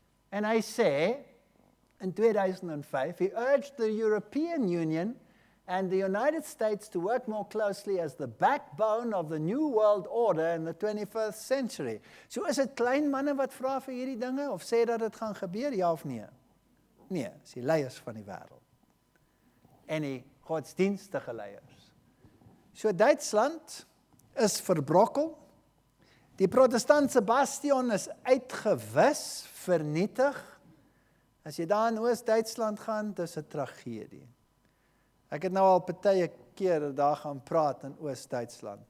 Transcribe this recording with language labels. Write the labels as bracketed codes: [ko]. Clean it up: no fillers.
[af] En hy sê, [en] in 2005, he urged the European Union and the United States to work more closely as the backbone of the new world order in the 21st century. [af] So is dit klein manne wat vra vir hierdie dinge, of sê dat dit gaan gebeur, ja of nee? Nee, is die leiers van die wêreld. En die godsdienstige leiers. So Duitsland is verbrokkel. Die protestantse bastion is uitgewis, vernietig. As jy daar in Oos-Duitsland gaan, dis 'n tragedie. Ek het nou al partye keer daar gaan praat in Oos-Duitsland.